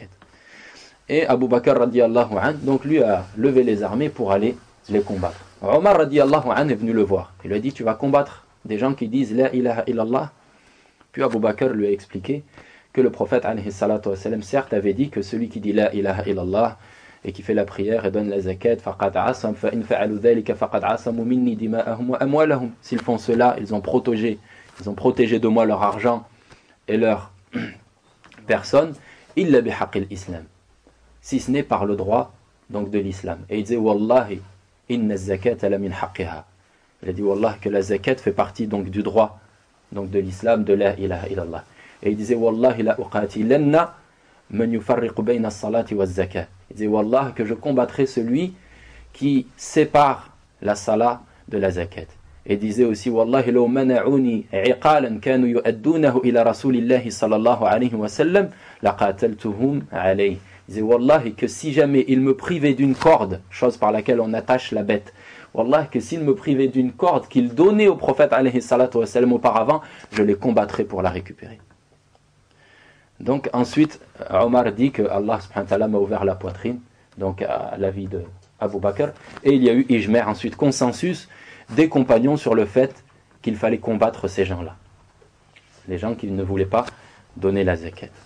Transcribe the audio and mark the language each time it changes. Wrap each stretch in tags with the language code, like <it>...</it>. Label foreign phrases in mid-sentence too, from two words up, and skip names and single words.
<fr>Et Abu Bakr</fr> <ar>رضي الله عنه,</ar> <fr>donc lui a levé les armées pour aller les combattre. Omar</fr> <ar>رضي الله عنه</ar> <fr>est venu le voir. Il lui a dit, tu vas combattre des gens qui disent</fr> <ar>لا إله إلا الله.</ar> <fr>Puis Abu Bakr lui a expliqué que le prophète</fr> <ar>عليه الصلاة والسلام</ar> <fr>certes avait dit que celui qui dit</fr> <ar>لا إله إلا الله</ar> <fr>et qui fait la prière et donne la zakat,</fr> <ar>فقد عصم فإن فعلوا ذلك فقد عصموا مني دماءهم وأموالهم.</ar> <fr>S'ils font cela, ils ont protégé de moi leur argent et leur personne,</fr> <ar>إلا بحق الإسلام,</ar> <fr>si ce n'est par le droit donc de l'islam. Et il disait</fr> <ar>والله إن الزكاة لمن حقها.</ar> <fr>Il a dit wallah que la zakat fait partie donc du droit donc de l'islam, de</fr> <ar>لا إله إلا الله.</ar> <fr>Et il disait</fr> <ar>والله لأقاتلن من يفرق بين الصلاة والزكاة.</ar> <fr>Il disait wallah que je combattrai celui qui sépare la salat de la zakat. Et il disait aussi</fr> <ar>والله لو منعوني عقالا كانوا يؤدونه إلى رسول الله صلى الله عليه وسلم لقاتلتهم عليه.</ar> <fr>Il disait wallahi que si jamais il me privait d'une corde, chose par laquelle on attache la bête, wallah que s'il me privait d'une corde qu'il donnait au prophète</fr> <ar>عليه الصلاة والسلام</ar> <fr>auparavant, je les combattrais pour la récupérer. Donc ensuite, Omar dit que Allah</fr> <ar>سبحانه وتعالى</ar> <fr>m'a ouvert la poitrine, donc à l'avis de Abu Bakr, et il y a eu ijma', ensuite consensus des compagnons sur le fait qu'il fallait combattre ces gens-là, les gens qui ne voulaient pas donner la zakat.</fr>